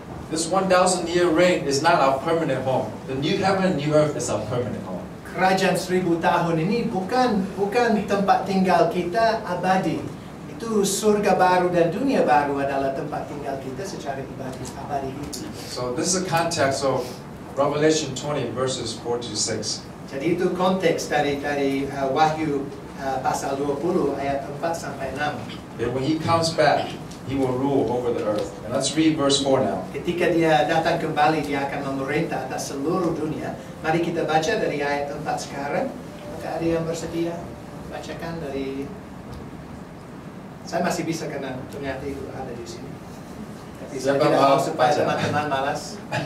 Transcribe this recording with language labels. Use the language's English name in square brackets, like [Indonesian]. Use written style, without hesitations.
[English] This 1,000-year reign is not our permanent home. The new heaven and new earth is our permanent home. [Indonesian] Kerajaan 1000 tahun ini bukan tempat tinggal kita abadi. Itu surga baru dan dunia baru adalah tempat tinggal kita secara abadi itu. [English] So this is the context of Revelation 20 verses 4 to 6. [Indonesian] Jadi itu konteks dari Wahyu pasal 20 ayat 4 sampai 6. [English] That when he comes back, he will rule over the earth. And let's read verse 4 now. [Indonesian] Ketika dia datang kembali, dia akan memerintah atas seluruh dunia. Mari kita baca dari ayat 4 sekarang. Maka ada yang bersedia bacakan dari... Saya masih bisa karena ternyata itu ada di sini. Tapi saya tidak mau supaya teman-teman malas.